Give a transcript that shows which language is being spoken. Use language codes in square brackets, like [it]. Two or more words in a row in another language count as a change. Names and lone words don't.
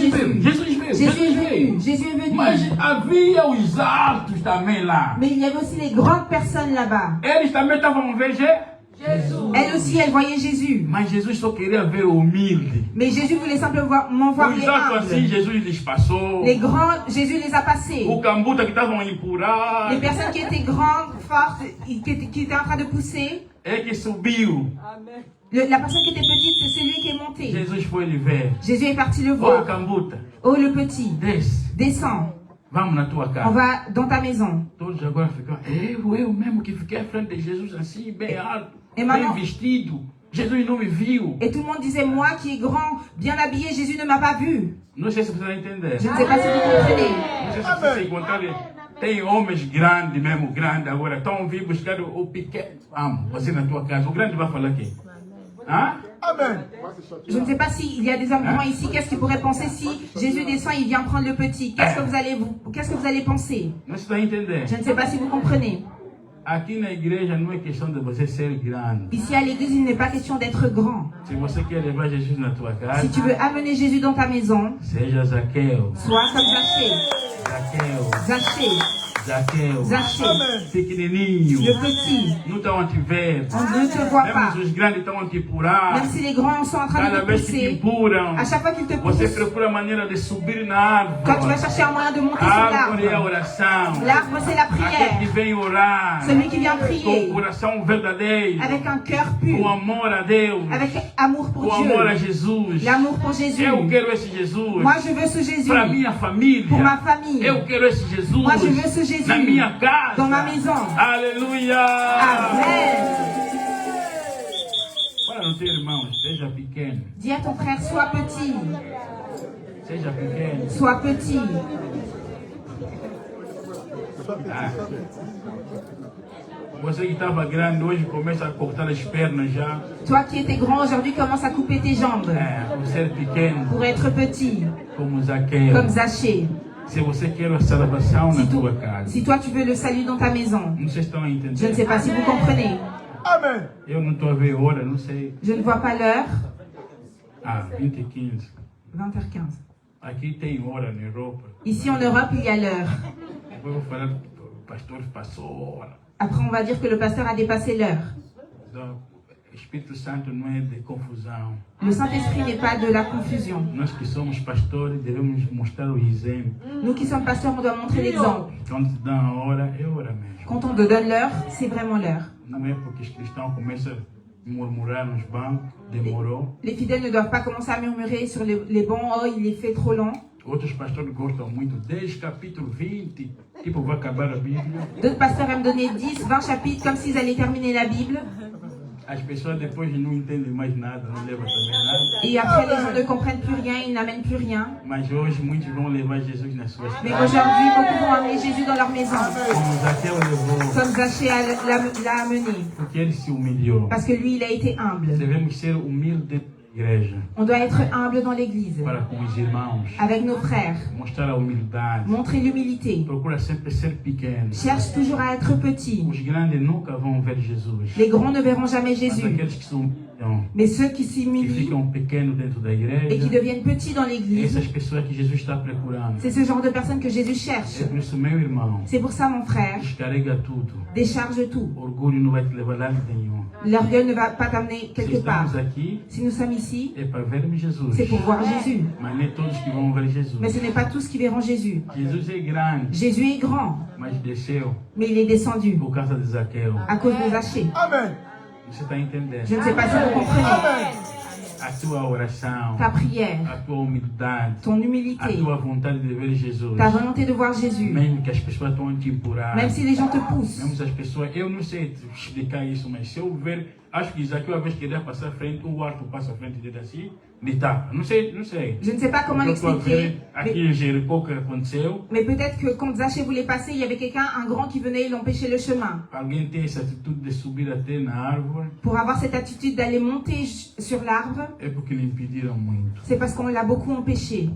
[pt] Jesus veio, [fr] Jésus. [pt] Jesus veio, [fr] Jésus est [pt] Jesus veio. [fr] venu. Jésus est venu. [pt] Mas havia os altos também lá. [fr] Mais il y avait aussi les grandes personnes là-bas. [pt] Eles também estavam vendo Jesus. [fr] Elles aussi, elles voyaient Jésus. [pt] Mas Jesus só queria ver o humilde. [fr] Mais Jésus voulait simplement voir [pt] Os [fr] les [pt] altos assim, [fr] humbles. [pt] Jesus lhes passou. [fr] Les grands, Jésus les a passés. [pt] O cambuta que estavam empurrados. [fr] Les personnes qui étaient grandes, fortes, qui étaient en train de pousser. [pt] É que subiu. [fr] La personne qui était petite, c'est celui qui est monté. [pt] Jesus foi lhe ver. [fr] Jésus est parti le [pt] Ô [fr] voir. [pt] cambuta, [fr] Oh, le petit, [pt] desce. [fr] descends. [pt] Vamos na tua [fr] On [pt] casa. [fr] va dans ta maison. [pt] Todos agora ficam. Eu mesmo que fiquei à frente de Jesus assim, bem alto, E bem [fr] maintenant- [pt] vestido. Jesus não me viu. [fr] Et tout le monde disait, moi qui est grand, bien habillé, Jésus ne m'a pas vu. [pt] Não sei se você vai entender. [fr] Je ne sais pas si vous comprenez. [pt] Não sei se você encontrar. Tem homens grandes mesmo, grandes agora. Estão vindo buscar o pequeno. Vamos, você na tua casa. O grande vai falar aqui. Hã? [fr] Je ne sais pas s'il y a des hommes grands ici. Qu'est-ce qu'ils pourraient penser si Jésus descend, il vient prendre le petit? Qu'est-ce que vous allez penser? [pt] Não se vai entender. [fr] Je ne sais pas si vous comprenez. [pt] Aqui na igreja não é questão de você ser grande. [fr] Ici à l'église, il n'est pas question d'être grand. [pt] Se você quer levar Jesus na tua casa, [fr] Si tu veux amener Jésus dans ta maison, [pt] seja Zaqueu. [fr] sois comme Zachée. [pt] Zaqueu. [fr] Zachée. Zachée, [pt] pequenininho, [fr] le petit, [pt] não estão a te ver. [fr] on ne te voit pas. [pt] Mesmo os grandes estão a te empurrar. [fr] Même si les grands sont en train de [pt] Cada [fr] te [pt] vez que te [fr] pousser, [pt] empurram, [fr] à chaque fois qu'ils te [pt] você [fr] poussent, [pt] procura a maneira de subir na [fr] quand tu vas [pt] árvore. [fr] chercher un moyen de monter [pt] A [fr] sur [pt] árvore é a [fr] l'arbre, [pt] oração. [fr] l'arbre c'est la [pt] Aquele que [fr] prière. [pt] vem orar [fr] Celui qui vient [pt] com o [fr] prier [pt] coração verdadeiro, [fr] avec un cœur [pt] com [fr] pur, [pt] amor a Deus, [fr] avec amour [pt] com [fr] pour [pt] amor a [fr] Dieu, [pt] Jesus. [fr] l'amour pour Jésus. [pt] Eu quero esse Jesus [fr] Moi je veux ce Jésus [pt] para minha família. [fr] pour ma famille. [pt] Eu quero esse Jesus [fr] Moi je veux ce Jésus [pt] na minha casa. [fr] dans ma maison. [pt] Aleluia! [fr] Amen. [pt] Para no teu irmão, seja pequeno. [fr] Dis à ton frère, sois petit, [pt] Seja pequeno. [fr] sois petit. Ah. [pt] Você que estava grande hoje começa a cortar as pernas já. [fr] Toi qui étais grand aujourd'hui, commence à couper tes jambes [pt] Por ser pequeno, [fr] pour être petit, [pt] como Zaqueu. [fr] comme Zachée. [pt] Se você quer a salvação na tua casa. [fr] Si toi tu veux le salut dans ta maison, [pt] Não sei se estão a [fr] je ne [pt] entender. [fr] sais pas si vous comprenez. Amen. [pt] Eu não estou a ver a hora, não sei. [fr] Je ne vois pas l'heure. 20h15. 20h15. [pt] Aqui tem hora na Europa. [fr] Ici en Europe, il y a l'heure. [pt] Depois eu vou falar que o pastor passou a hora. [fr] Après, on va dire que le pasteur a dépassé l'heure. [pt] Então, o Espírito Santo não é de confusão. [fr] Le Saint-Esprit n'est pas de la confusion. [pt] Nós que somos pastores devemos mostrar o exemplo. [fr] Nous qui sommes pasteurs, on doit montrer l'exemple. [pt] Quando te dão a hora, é hora mesmo. [fr] Quand on te donne l'heure, c'est vraiment l'heure. [pt] Não é porque os cristãos começam a murmurar nos bancos, demorou. [fr] Les fidèles ne doivent pas commencer à murmurer sur les bancs, oh, il est fait trop long. [pt] Outros pastores gostam muito, 10 capítulo 20, tipo vai acabar a Bíblia. [fr] D'autres pasteurs aiment donner 10, 20 chapitres comme s'ils allaient terminer la Bible. [pt] As pessoas depois não entendem mais nada, não levam também nada. [fr] Et après, les gens ne comprennent plus rien, ils n'amènent plus rien. [pt] Mas hoje muitos vão levar Jesus nas suas [fr] Mais [pt] casas. [fr] aujourd'hui, beaucoup vont amener Jésus dans leur maison. [pt] Como Zaqueu levou, [fr] Comme Zachée l'a amené. [pt] porque ele se humilhou. [fr] Parce que lui, il a été humble. [pt] Devemos ser humildes na igreja, [fr] On doit être humble dans l'église, [pt] para com os irmãos. [fr] avec nos frères. [pt] Mostrar a humildade. [fr] Montrer l'humilité. [pt] Procura sempre ser pequeno. [fr] Cherche toujours à être petit. [pt] Os grandes nunca vão ver Jesus. [fr] Les grands ne verront jamais [pt] Mas [fr] Jésus. [pt] aqueles que são [fr] Mais ceux qui [pt] que [fr] s'humilient [pt] ficam pequenos dentro da [fr] et qui [pt] igreja, [fr] deviennent petits dans l'église, [pt] essas pessoas que Jesus está procurando. [fr] c'est ce genre de personnes que Jésus cherche. [pt] É por isso, meu irmão, [fr] C'est pour ça, mon frère, [pt] descarrega tudo. [fr] décharge tout. [pt] Orgulho não vai te levar lá nenhum. [fr] L'orgueil ne va pas t'amener [pt] Se [fr] quelque part. [pt] estamos aqui, [fr] Si nous sommes ici, [pt] é para vermos Jesus. [fr] c'est pour voir Jésus. [pt] Mas nem todos que vão ver Jesus. [fr] Mais ce n'est pas tous qui verront Jésus. [pt] Jesus é grande, [fr] Jésus est grand, [pt] mas desceu [fr] mais il est descendu [pt] por causa de Zaqueu. [fr] à cause de Zachée. Amen. [pt] Você está entendendo? [fr] Je ne sais pas si vous comprenez. Amen. [pt] A tua oração, [fr] Ta prière, [pt] a tua humildade, [fr] ton [pt] a [fr] humilité, [pt] tua vontade de ver Jesus. [fr] ta volonté de voir Jésus, [pt] Mesmo que as pessoas estão a te empurrar. [fr] même si les gens te poussent. [pt] Mesmo se as pessoas, eu não sei explicar isso, mas se eu ver, acho que Zaqueu uma vez queria passar à frente, o arco passa à frente dele assim, de tapa. Não sei, não sei. [fr] Je ne sais pas comment [pt] Eu estou a [fr] l'expliquer, [pt] ver aqui em Jericó que aconteceu. [fr] mais peut-être que quand Zachée voulait passer, il y avait quelqu'un, un grand qui venait et l'empêchait le chemin. [pt] Alguém tem essa atitude de subir até na árvore, [fr] Pour avoir cette attitude d'aller monter sur l'arbre, [pt] é porque lhe impediram muito. [fr] c'est parce qu'on l'a beaucoup empêché.